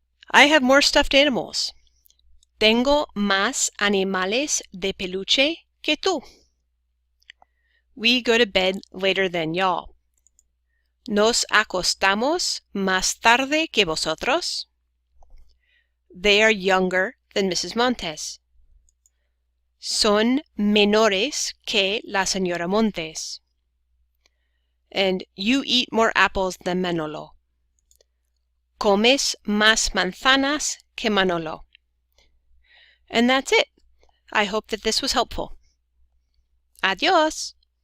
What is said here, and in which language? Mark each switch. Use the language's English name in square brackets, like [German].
[English] I have more stuffed animals. [Spanish] Tengo más animales de peluche que tú. [English] We go to bed later than y'all. [Spanish] Nos acostamos más tarde que vosotros. [English] They are younger than Mrs. Montes. [Spanish] Son menores que la señora Montes. [English] And you eat more apples than Manolo. [Spanish] Comes más manzanas que Manolo. [English] And that's it. I hope that this was helpful. Adiós.